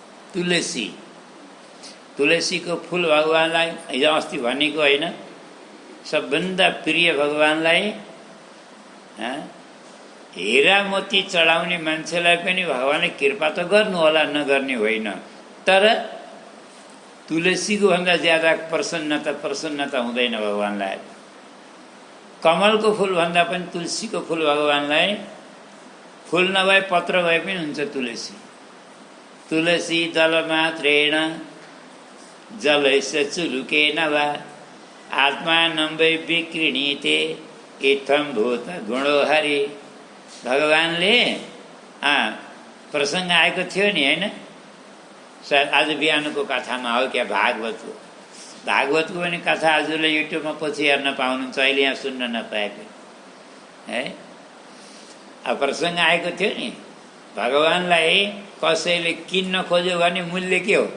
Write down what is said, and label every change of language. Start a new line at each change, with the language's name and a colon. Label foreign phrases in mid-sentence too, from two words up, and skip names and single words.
Nepali: तुलसीको फुल भगवानलाई हिजो अस्ति भनेको होइन, सबभन्दा प्रिय भगवानलाई हिरा मोती चढाउने मान्छेलाई पनि भगवानले कृपा त गर्नु होला, नगर्ने होइन, तर तुलसीको भन्दा ज्यादा प्रसन्नता हुँदैन भगवानलाई। कमलको फुल भन्दा पनि तुलसीको फुल भगवानलाई, फुल नभए पत्र भए पनि हुन्छ तुलसी।
Sanskrit: तुलसी दलमात्रेण जलैस्य चुलुकेन वा आत्मानं वै विक्रीणीते इत्थं भूत गुणो हरि।
Nepali: भगवानले प्रसङ्ग आएको थियो नि, होइन? सायद आज बिहानको कथामा हो क्या, भागवतको पनि कथा हजुरले युट्युबमा पछि हेर्न पाउनुहुन्छ, अहिले यहाँ सुन्न नपाएको है। अब प्रसङ्ग आएको थियो नि, भगवानलाई कसैले किन्न खोज्यो भने मूल्य के हो?